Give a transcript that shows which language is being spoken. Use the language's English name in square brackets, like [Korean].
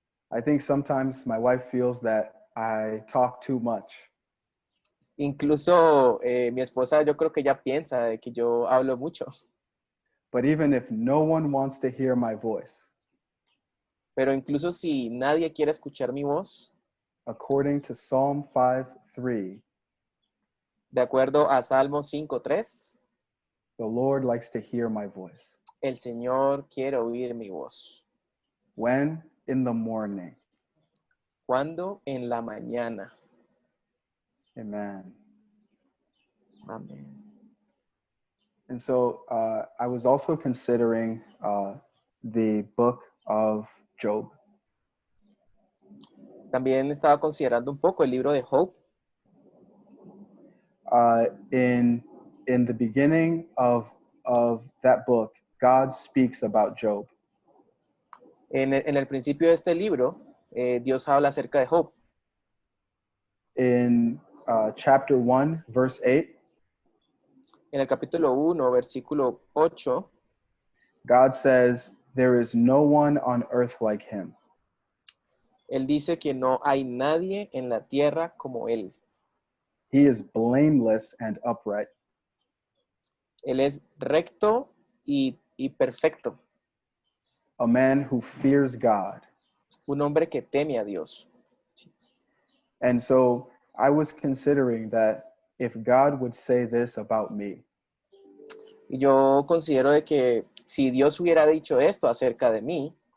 [English] I think sometimes my wife feels that I talk too much. [Spanish] Incluso mi esposa yo creo que ya piensa de que yo hablo mucho. [English] But even if no one wants to hear my voice, [Spanish] Pero incluso si nadie quiere escuchar mi voz, [English] according to Psalm 5:3, [Spanish] de acuerdo a Salmo 5:3, [English] the Lord likes to hear my voice. [Spanish] el Señor quiere oír mi voz. [English] When? In the morning. [Spanish] ¿Cuándo? En la mañana. [English] Amen. [Spanish] Amén. [English] And so I was also considering the book of Job. [Spanish] También estaba considerando un poco el libro de Job. [English] In the beginning of that book, God speaks about Job. [Spanish] En el principio de este libro, Dios habla acerca de Job. [English] In chapter 1, verse 8, [Spanish] En el capítulo 1, versículo 8, [English] God says, there is no one on earth like him. [Spanish] Él dice que no hay nadie en la tierra como Él. [English] He is blameless and upright. [Spanish] Él es recto y perfecto. [English] A man who fears God. [Spanish] Un hombre que teme a Dios. [English] And so I was considering that if God would say this about me, [Spanish] Y yo considero de que si Dios hubiera dicho esto acerca de mí,